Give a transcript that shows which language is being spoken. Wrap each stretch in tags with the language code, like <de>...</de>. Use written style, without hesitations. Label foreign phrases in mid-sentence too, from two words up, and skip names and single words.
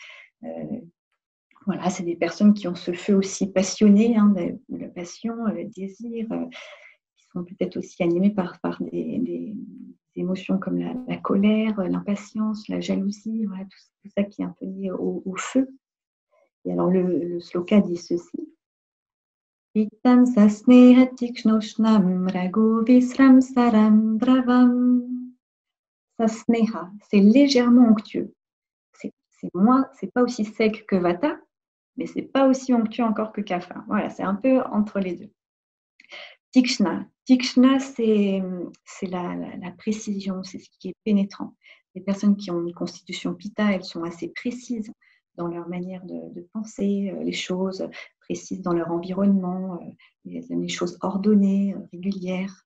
<fr>Voilà, c'est des personnes qui ont ce feu aussi passionné, hein, la passion, le désir, qui sont peut-être aussi animées par des émotions comme la colère, l'impatience, la jalousie, voilà, tout ça qui est un peu lié au feu. Et alors le sloka dit ceci.</fr> <sa>Pitam sasneha tikshnoshnam rago visram saram dravam.</sa> <fr>Sasneha, c'est légèrement onctueux. C'est pas aussi sec que Vata, mais c'est pas aussi onctueux encore que Kapha. Voilà, c'est un peu entre les deux. Tikshna. Tikshna, c'est la précision, c'est ce qui est pénétrant. Les personnes qui ont une constitution Pitta, elles sont assez précises dans leur manière de penser les choses, précises dans leur environnement, les choses ordonnées, régulières.</fr>